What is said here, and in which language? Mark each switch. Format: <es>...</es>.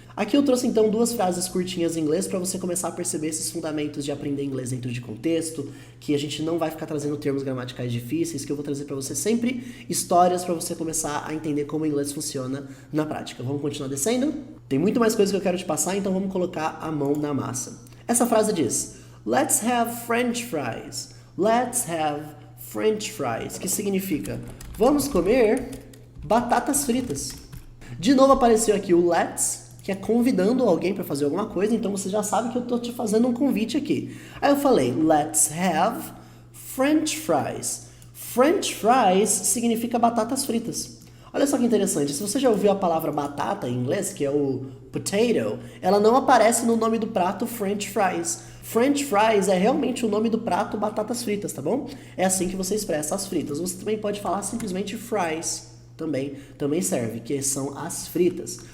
<pt>Aqui eu trouxe então 2 frases curtinhas em inglês para você começar a perceber esses fundamentos de aprender inglês dentro de contexto, que a gente não vai ficar trazendo termos gramaticais difíceis, que eu vou trazer para você sempre histórias para você começar a entender como o inglês funciona na prática. Vamos continuar descendo? Tem muito mais coisa que eu quero te passar, então vamos colocar a mão na massa. Essa frase diz:</pt> <en>Let's have French fries. Let's have French fries,</en> <pt>que significa vamos comer batatas fritas. De novo apareceu aqui o let's, que é convidando alguém para fazer alguma coisa, então você já sabe que eu tô te fazendo um convite aqui. Aí eu falei,</pt> <en>let's have French fries.</en> <pt>French fries significa batatas fritas. Olha só que interessante, se você já ouviu a palavra batata em inglês, que é o potato, ela não aparece no nome do prato French fries. French fries é realmente o nome do prato batatas fritas, tá bom? É assim que você expressa as fritas. Você também pode falar simplesmente fries, também serve, que são as fritas.</pt>